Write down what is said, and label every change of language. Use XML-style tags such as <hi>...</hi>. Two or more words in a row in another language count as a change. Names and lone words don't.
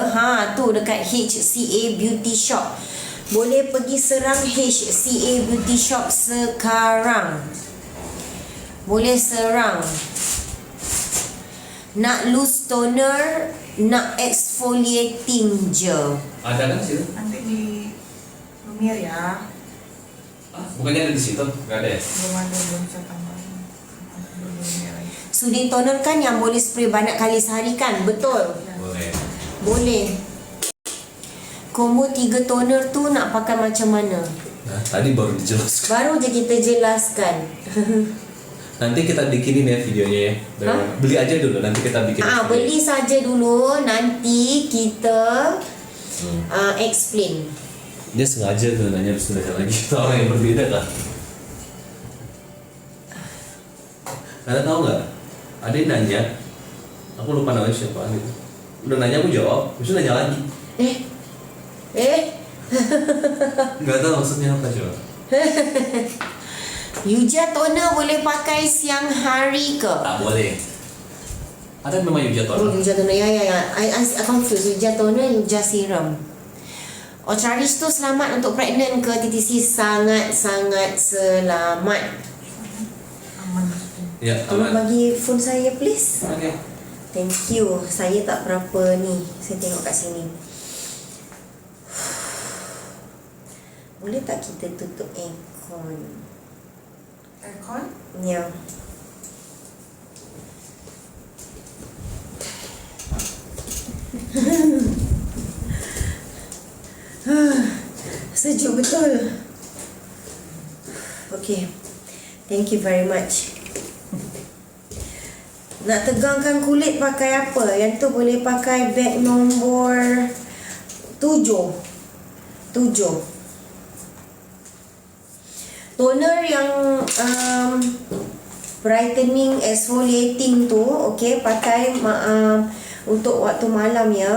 <ms>Tu dekat HCA Beauty Shop. Boleh pergi serang HCA Beauty Shop sekarang. Boleh serang. Nak</ms> <en>loose toner,</en> <ms>nak exfoliating je. Ada kan situ?</ms> <id>Nanti di Lumiere ya. Bukannya ada di situ? Gak ada ya? Belum bisa tambahin. Di Lumiere.</id> <en>Soothing toner</en> <ms>kan yang boleh spray banyak kali sehari kan? Betul? Boleh. Boleh. Combo 3 toner tu nak pakai macam mana? Nah,</ms> <id>tadi baru dijelaskan.</id> <ms>Baru je kita jelaskan.</ms> <id>Nanti kita bikinin ya videonya ya. Dari mana? Beli aja dulu, nanti kita bikin. Beli saja dulu, nanti kita explain. Dia sengaja tuh nanya sebenarnya lagi. Kita orang yang berbeda kan. Anda tahu nggak? Ada yang nanya, aku lupa namanya siapa gitu. Udah nanya aku jawab, terus nanya lagi. Nggak tahu maksudnya apa coba.</id> <ms>Yuja toner boleh pakai siang hari ke? Tak boleh. Ada memang Yuja Oh, toner.</ms> <en>Yuja toner. Ya. I confused. Yuja toner, Yuja serum.</en> <ms>Otraris tu selamat untuk pregnant ke TTC? Sangat-sangat selamat. Aman. Ya, Tolong aman. bagi phone saya please. Oke.</ms> <en>Thank you.</en> <ms>Saya tak berapa ni. Saya tengok kat sini. Boleh tak kita tutup aircon? Aircon? Ya. Sejuk betul.</ms> <en>Okay. Thank you very much.</en> <ms>Nak tegangkan kulit pakai apa? Yang tu boleh pakai bag nombor 7. Toner yang</ms> <en>brightening exfoliating</en> <ms>tu, okay, pakai untuk waktu malam ya.</ms>